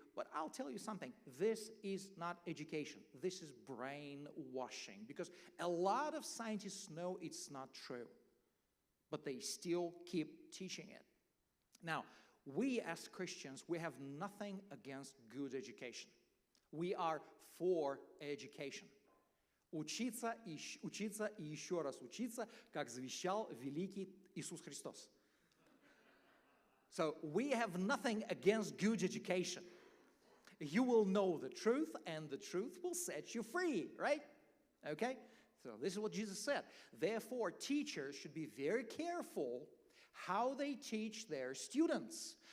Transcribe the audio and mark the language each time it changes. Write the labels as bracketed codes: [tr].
[en] But I'll tell you something, this is not education. This is brainwashing, because a lot of scientists know it's not true, but they still keep teaching it. Now, we as Christians, we have nothing against good education. We are for education. [ru] Учиться и еще раз учиться, как завещал великий Иисус Христос. [en] So we have nothing against good education. You will know the truth, and the truth will set you free, right? Okay? So this is what Jesus said. Therefore, teachers should be very careful how they teach their students.